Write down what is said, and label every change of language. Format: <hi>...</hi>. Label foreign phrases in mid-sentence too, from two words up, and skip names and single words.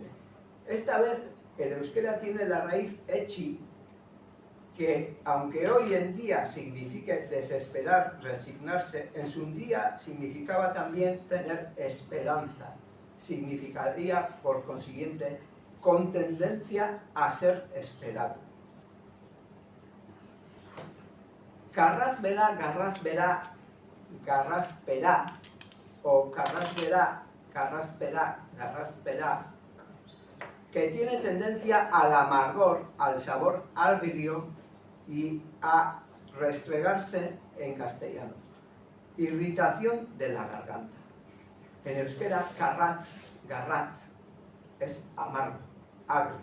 <es>Esta vez el euskera tiene la raíz echi, que aunque hoy en día signifique desesperar, resignarse, en su día significaba también tener esperanza. Significaría, por consiguiente, con tendencia a ser esperado. Carrasbera, garraspera, garraspera, o carrasbera, carraspera, garraspera, que tiene tendencia al amargor, al sabor agrio y a restregarse en castellano. Irritación de la garganta. En euskera, carratz, garratz, es amargo, agrio.</es>